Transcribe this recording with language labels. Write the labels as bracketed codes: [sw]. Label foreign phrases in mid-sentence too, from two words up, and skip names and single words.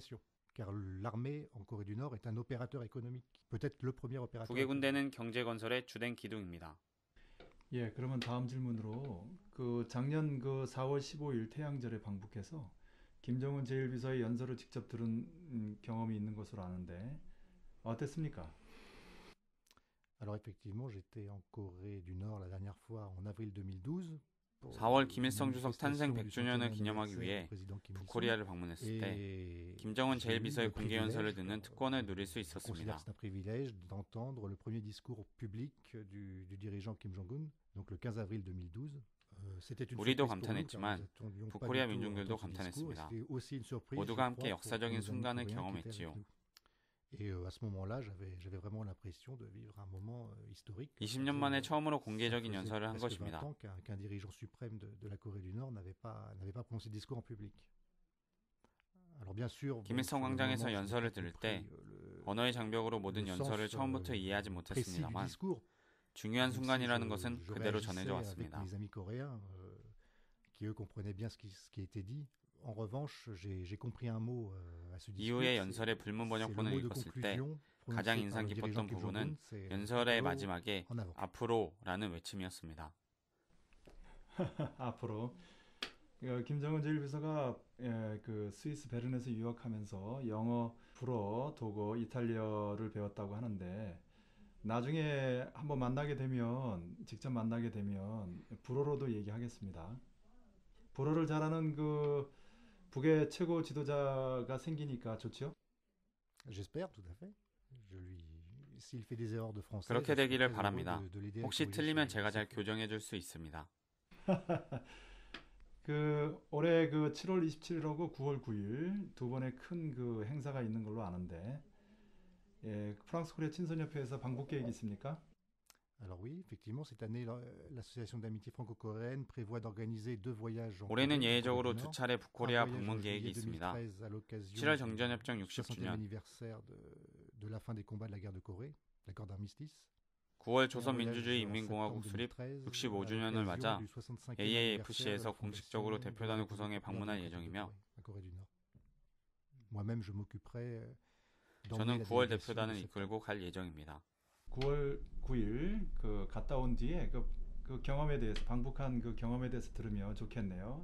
[ko] 북의 군대는 경제 건설의 주된 기둥입니다. 예, 그러면 다음 질문으로 그 작년 그 4월 15일 태양절에 방북해서 김정은 제1비서의 연설을 직접 들은 경험이 있는 것으로 아는데 어땠습니까? [fr] Alors effectivement, j'étais en Corée du Nord la dernière fois en avril 2012. [ko] 4월 김일성 주석 탄생 100주년을 기념하기 위해 북코리아를 방문했을 때 김정은 제1비서의 공개 연설을 듣는 특권을 누릴 수 있었습니다. [fr] C'est un privilège d'entendre le premier discours public du dirigeant Kim Jong-un, donc le 15 avril 2012. [ko] 우리도 감탄했지만 북코리아 민중들도 감탄했습니다. 모두가 함께 역사적인 순간을 경험했지요. [fr] Et à ce moment-là, j'avais vraiment l'impression de vivre un moment historique. [ko] 20년 만에 처음으로 공개적인 연설을 한 것입니다. [fr] Qu'un dirigeant suprême de la Corée du Nord n'avait pas prononcé de discours en public. Alors bien sûr, [ko] 김일성 광장에서 연설을 들을 때 언어의 장벽으로 모든 연설을 처음부터 이해하지 못했습니다만 중요한 순간이라는 것은 그대로 전해져 왔습니다. [fr] Mes amis coréens qui eux comprenaient bien ce qui était dit. En revanche, j'ai compris un mot à ce discours. [ko] 이후에 연설의 불문 번역본을 읽었을 때 가장 인상 깊었던 부분은 연설의 마지막에 앞으로라는 외침이었습니다. 앞으로 김정은 제1비서가 그 스위스 베른에서 유학하면서 영어, 불어, 독어, 이탈리아를 배웠다고 하는데 나중에 한번 직접 만나게 되면 불어로도 얘기하겠습니다. 불어를 잘하는 그 북의 최고 지도자가 생기니까 좋죠? [fr] J'espère tout à fait. S'il fait des erreurs de français. [ko] 그렇게 되기를 바랍니다. 혹시 틀리면 제가 잘 교정해 줄 수 있습니다. 그 올해 그 7월 27일하고 9월 9일 두 번의 큰 그 행사가 있는 걸로 아는데 프랑스 코리아 친선협회에서 방북 계획이 있습니까? [fr] Alors oui, effectivement, cette année, l'association d'amitié franco-coréenne prévoit d'organiser 2 voyages. [ko] 올해는 예외적으로 2차례 북코리아 방문 계획이 있습니다. 7월 정전협정 60주년, [fr] anniversaire de la fin des combats de la guerre de Corée, l'accord d'armistice. [ko] 9월 조선민주주의 인민공화국 수립 65주년을 맞아 AAFC에서 공식적으로 대표단을 구성해 방문할 예정이며 [fr] Moi-même, je m'occuperai. [ko] 저는 9월 대표단을 이끌고 갈 예정입니다. 9월 9일 그 갔다 온 뒤에 그 경험에 대해서 방북한 그 경험에 대해서 들으면 좋겠네요.